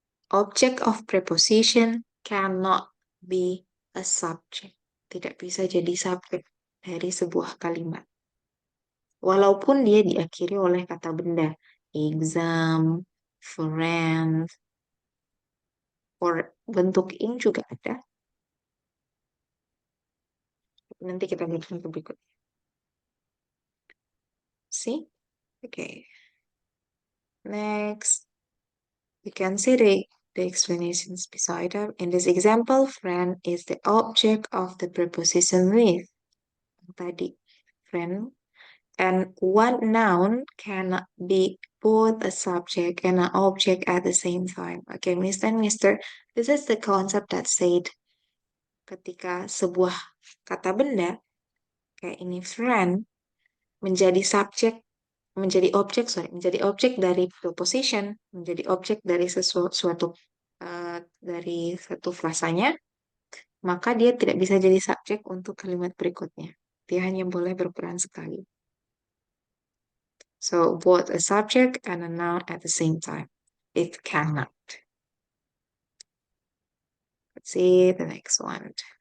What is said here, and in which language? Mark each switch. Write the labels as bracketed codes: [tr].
[en] Object of preposition cannot be a subject. [id] Tidak bisa jadi subjek dari sebuah kalimat. Walaupun dia diakhiri oleh kata benda. Exam, friend, or bentuk ing juga ada. Nanti kita lihat untuk berikut. [en] See? Okay. Next, we can see the the explanations beside them. In this example, friend is the object of the preposition with. Tadi, friend. And one noun cannot be both a subject and an object at the same time. Okay, Mr. and Mister, this is the concept that said [id] ketika sebuah kata benda, kayak ini friend, menjadi subjek, menjadi objek dari preposition, menjadi objek dari sesuatu dari satu frasanya, maka dia tidak bisa jadi subjek untuk kalimat berikutnya. Dia hanya boleh berperan sekali. [en] So both a subject and a noun at the same time. It cannot. Let's see the next one.